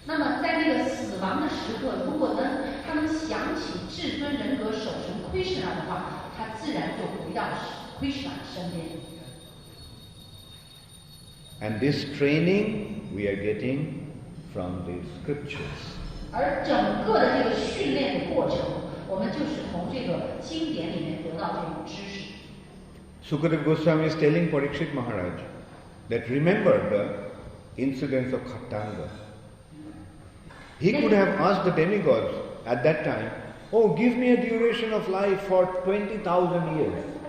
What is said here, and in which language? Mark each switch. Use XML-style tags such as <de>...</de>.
<zh>那么在那个死亡的时刻，如果他能想起至尊人格守神 Krishna 的话，他自然就回到 Krishna 身边。</zh> <en>And this training we are getting from the scriptures.</en> <zh>而整个的这个训练的过程，我们就是从这个经典里面得到这种知识。</zh> <en>Sukadeva Goswami is telling Parikshit Maharaj that remember the incidents of Khattanga. He could have asked the demigods at that time, oh, give me a duration of life for 20,000 years.</en>